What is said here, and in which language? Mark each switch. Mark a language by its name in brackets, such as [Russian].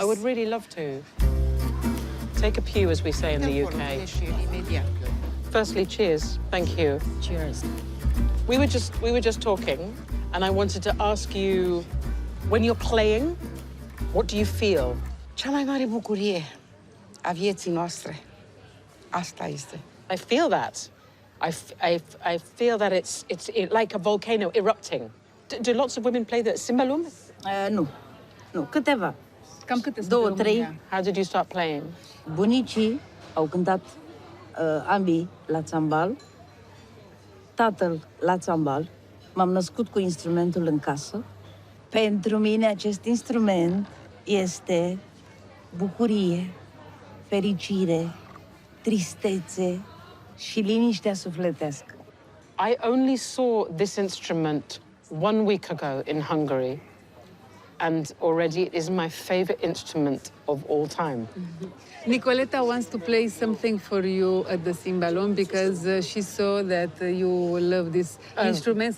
[English] I would really love to. Take a pew, as we say in the UK. Firstly, cheers. Thank you. Cheers. We were just talking, and I wanted to ask you, when you're playing, what do you feel? [Romanian] Cea mai mare bucurie a vieții noastre. Asta este. [English] I feel that. I feel that it's like a volcano erupting. Do lots of women play the cimbalum? [Romanian] Nu, câteva. Cam câte sunt 2, în 3. România? [English] How did you start playing? [Romanian] Bunicii au cântat ambii la țambal, tatăl la țambal. M-am născut cu instrumentul în casă. Pentru mine acest instrument este bucurie, fericire, tristețe și liniștea sufletească. [English] I only saw this instrument 1 week ago in Hungary, and already it is my favorite instrument of all time. Nicoletta wants to play something for you at the cymbalum because she saw that you love this instrument.